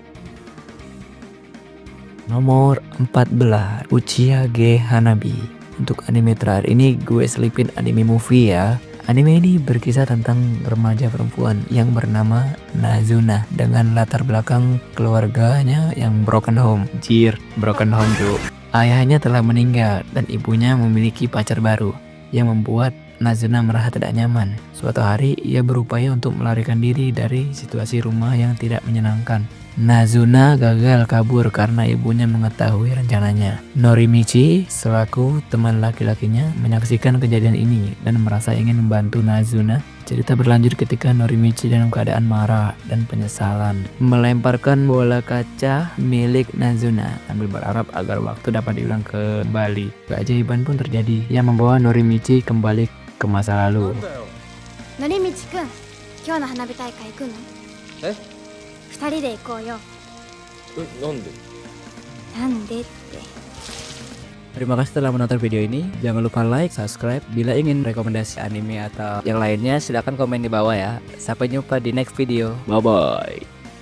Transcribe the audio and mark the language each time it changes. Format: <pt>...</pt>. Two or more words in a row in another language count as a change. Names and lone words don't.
<id>Nomor 14, Uchiha Ge Hanabi. Untuk anime terakhir ini gue selipin anime movie ya. Anime ini berkisah tentang remaja perempuan yang bernama Nazuna dengan latar belakang keluarganya yang</id> <en>broken home. Broken home</en> <id>tuh. Ayahnya telah meninggal dan ibunya memiliki pacar baru yang membuat Nazuna merasa tidak nyaman. Suatu hari ia berupaya untuk melarikan diri dari situasi rumah yang tidak menyenangkan. Nazuna gagal kabur karena ibunya mengetahui rencananya. Norimichi selaku teman laki-lakinya menyaksikan kejadian ini dan merasa ingin membantu Nazuna. Cerita berlanjut ketika Norimichi dalam keadaan marah dan penyesalan melemparkan bola kaca milik Nazuna sambil berharap agar waktu dapat diulang kembali. Keajaiban pun terjadi yang membawa Norimichi kembali ke masa lalu.</id> <ja>Norimichi-kun, 今日の花火大会行くの？え？ 2人で行こうよ。なんでって。</ja> <id>Terima kasih telah menonton video ini. Jangan lupa like, subscribe. Bila ingin rekomendasi anime atau yang lainnya silahkan komen di bawah ya. Sampai jumpa di</id> <en>next video. Bye bye.</en>